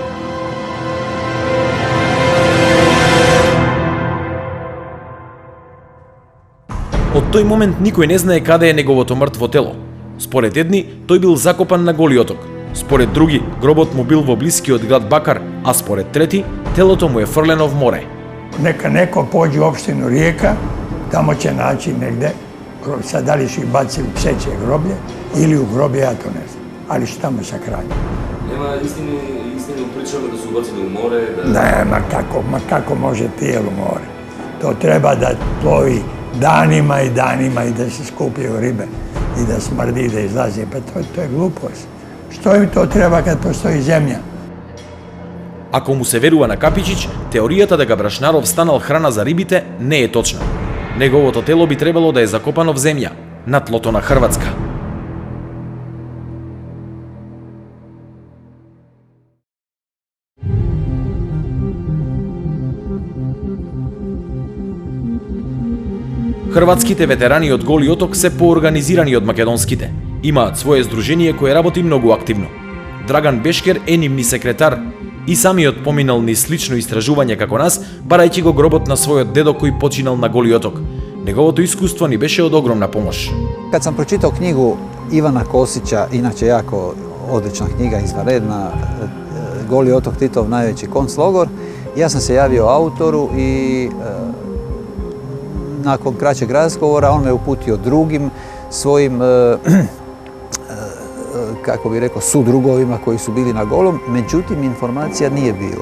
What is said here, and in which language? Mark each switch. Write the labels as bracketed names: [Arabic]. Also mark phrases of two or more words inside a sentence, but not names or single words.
[Macedonian] Од тој момент никој не знае каде е неговото мртво тело. Според едни, тој бил закопан на Голи оток. Според други, гробот му бил во блискиот град Бакар, а според трети, телото му е фрлено в море. [Serbian] Neka neko pođe u opštinu Rijeka, tamo će naći negde, sad da li su ih bacili u pseće groblje ili u groblje, ja to ne znam. Ali što tamo sa krajem? Нема истини причаме да се убацили у море, да... Ne, ma kako može tijelo more? To treba da plovi danima i danima i da se skupljaju ribe i da smrdi, da izlazi. Pa to je glupost. Što im to treba kad postoji zemlja? [Macedonian] Ако му се верува на Капичич, теоријата дека Брашнаров станал храна за рибите не е точна. Неговото тело би требало да е закопано в земја, на тлото на Хрватска. Хрватските ветерани од Голи оток се поорганизирани од македонските. Имаат свое здружение кое работи многу активно. Драган Бешкер е нивни секретар и самиот поминал ни слично истражување како нас, барајќи го гробот на својот дедо кој починал на Голи оток. Неговото искуство ни беше од огромна помош. [Croatian] Kad sam pročitao knjigu Ivana Kosića, inače jako odlična knjiga, izvanredna, Goli otok, Titov najveći konclogor, ja sam se javio autoru i nakon kraćeg razgovora on me uputio drugim svojim kako bih rekao, sudrugovima koji su bili na Golom, međutim informacija nije bilo.